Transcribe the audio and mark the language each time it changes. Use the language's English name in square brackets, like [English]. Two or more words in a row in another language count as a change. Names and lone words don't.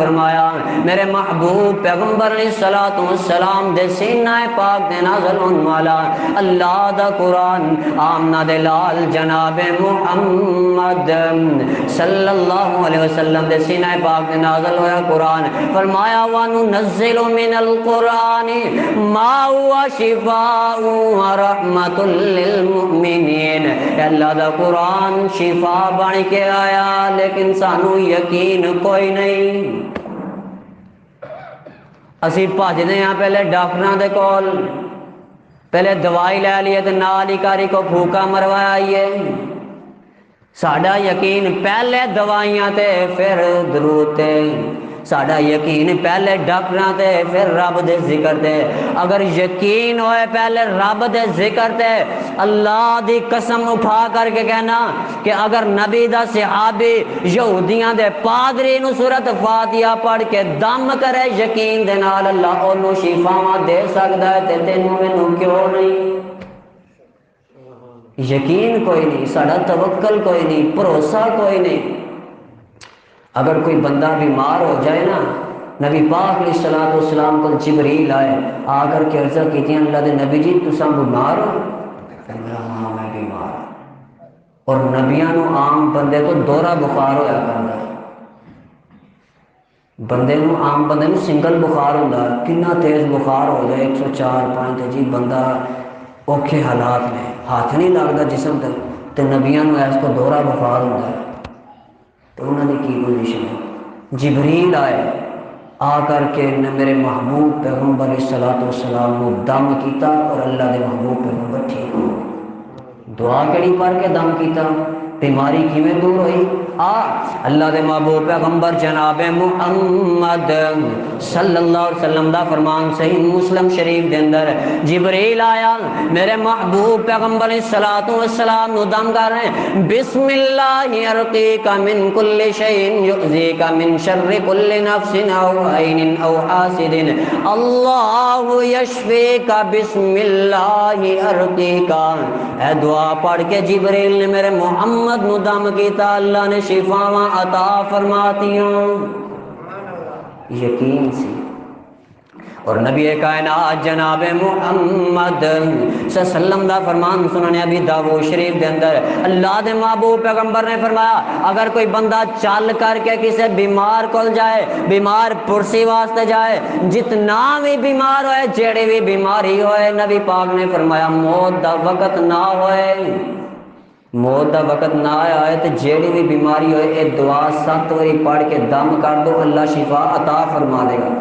[Punjabi] فرمایا، میرے محبوب پیغمبر [Arabic] علیہ الصلوۃ والسلام [Punjabi] دے سینہ پاک دے نازل ہون والا اللہ دا قرآن آمنہ دے لال جناب محمد [Arabic] صلی اللہ علیہ وسلم [Punjabi] دے سینہ پاک دے نازل ہویا قرآن، فرمایا [Arabic] وَنُنَزِّلُ مِنَ الْقُرْآنِ مَا هُوَ شِفَاءٌ وَرَحْمَةٌ للمؤمنین۔ [Punjabi] اللہ دا قرآن شفا بن کے آیا، لیکن سانو یقین کوئی نہیں۔ اسی بھجدے ہاں پہلے ڈاکٹراں دے کول، پہلے دوائی لے لیے تے نال ہی کاری کو پھوکا مروایا آئیے۔ ساڈا یقین پہلے دوائیاں تے پھر درود تے، ساڈا یقین پہلے ڈاکٹراں تے پھر رب دے ذکر تے۔ اگر یقین ہوئے پہلے رب دے ذکر تے، اللہ دی قسم اٹھا کر کے کہنا کہ اگر نبی دا صحابی یہودیاں دے پادری نو سورۃ فاتحہ پڑھ کے دم کرے یقین دے نال، اللہ اونوں شفاواں دے سکدا ہے تے تینوں مینوں کیوں نہیں؟ یقین کوئی نہیں، ساڈا توکل کوئی نہیں، بھروسہ کوئی نہیں۔ اگر کوئی بندہ بیمار ہو جائے نا، نبی پاک [Arabic] علیہ الصلوۃ والسلام [Punjabi] کو جبریل آئے، آ کر کے عرض کی اللہ دے نبی جی تساں بیمار ہو؟ فرمایا ہاں میں بیمار ہوں۔ اور نبیاں نو عام بندے کو دورہ بخار ہویا کردا، بندے نو عام بندے نو سنگل بخار ہوندا، کنا تیز بخار ہو جائے 104 جی بندہ اوکھے حالات میں ہاتھ نہیں لگتا جسم تے نبیاں نو اس کو دورہ بخار ہوندا ہے، تو انہوں نے کی پوزیشن ہے؟ جبریل آئے، آ کر کے میرے محبوب پیغمبر [Arabic] علیہ الصلوۃ والسلام [Punjabi] کو دم کیتا اور اللہ دے محبوب پیغمبر ٹھیک ہو۔ دعا کیڑی پڑھ کے دم کیتا؟ بیماری کیویں دور ہوئی؟ اللہ دے محبوب پیغمبر جناب محمد [Arabic] صلی اللہ علیہ وسلم [Punjabi] دا فرمان صحیح مسلم شریف دے اندر، جبریل آیا میرے محبوب پیغمبر [Arabic] علیہ الصلوۃ والسلام [Punjabi] نو دم کر رہے ہیں، [Arabic] بسم اللہ ارقیک من کل شیء یؤذیک من شر کل نفس او عین او حاسد اللہ یشفیک بسم اللہ ارقیک۔ [Punjabi] اے دعا پڑھ کے جبریل نے میرے محمد نو دم کیتا، اللہ نے شفاواں عطا فرماتیاں۔ یقین سی۔ اور نبی کائنات جناب محمد [Arabic] صلی اللہ علیہ وسلم [Punjabi] دا فرمان سننے ابی داؤد شریف دے اندر، اللہ دے محبوب پیغمبر نے فرمایا اگر کوئی بندہ چل کر کے کسی بیمار کول جائے، بیمار پرسی واسطے جائے، جتنا بھی بیمار ہوئے، جیڑی بھی بیماری ہوئے، نبی پاک نے فرمایا موت دا وقت نہ ہوئے، موت دا وقت نہ آیا ہے تو جیڑی بھی بیماری ہوئے اے دعا 7 باری پڑھ کے دم کر دو، اللہ شفا عطا فرما دے گا۔